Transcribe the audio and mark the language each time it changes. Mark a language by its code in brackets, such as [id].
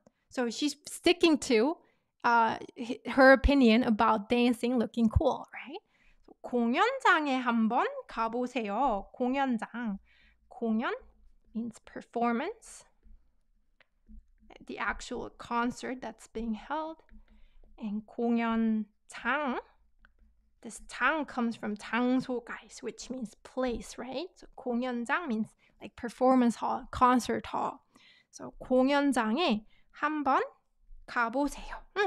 [en] So she's sticking to her opinion about dancing looking cool, right? [ko] 공연장에 한번 가보세요. 공연장. [en] 공연 means performance. The actual concert that's being held. And 공연장, this 장 comes from 장소, guys, which means place, right? So 공연장 means like performance hall, concert hall. [ko] So 공연장에 한번 가보세요.